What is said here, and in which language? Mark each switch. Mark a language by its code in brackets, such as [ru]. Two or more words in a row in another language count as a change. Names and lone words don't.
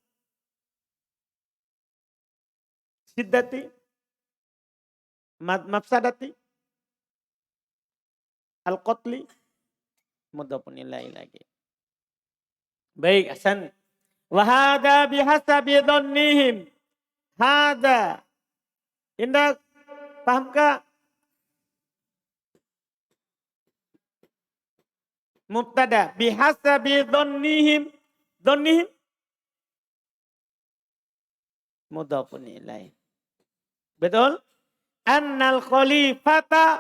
[ar] Syiddati. مفسدة. القتل. مضاف إليه [id] lagi. Baik, Hasan. [ar] وهذا بحسب ظنهم. Hada. Indah, [id] pahamkah? [ar] Mubtada. بحسب ظنهم. ظنهم. مضاف إليه. Betul? أن الخليفة.